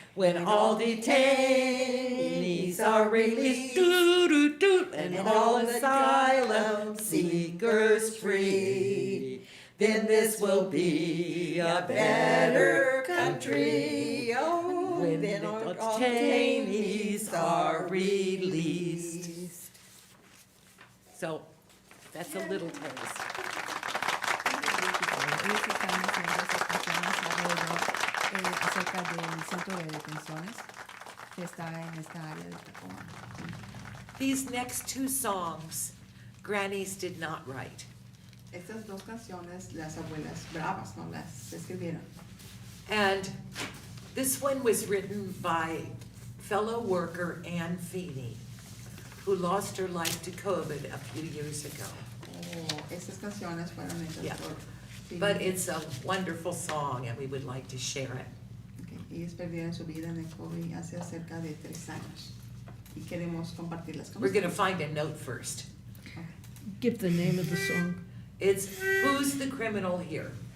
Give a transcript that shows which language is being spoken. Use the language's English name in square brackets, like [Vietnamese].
[English] When all detainees are released, doo-doo-doo, and all asylum seekers free, then this will be a better country. Oh, when the detainees are released. So, that's a little taste. [Spanish] Ellos están haciendo esas canciones acerca del centro de detenciones que está en esta área de Tacoma. [English] These next two songs, Grannies did not write. [Spanish] Estas dos canciones, las abuelas bravas, no las escribieron. [English] And this one was written by fellow worker Ann Feeney, who lost her life to COVID a few years ago. [Spanish] Oh, estas canciones fueron hechas [English] Yeah. [Spanish] por... sí. [English] But it's a wonderful song and we would like to share it. Okay. [Spanish] Ellos perdieron su vida en el COVID hace cerca de 3 años y queremos compartirlas con [English] We're gonna [Spanish] ustedes. [English] find a note first. Okay. Give the name of the song. It's Who's the Criminal Here?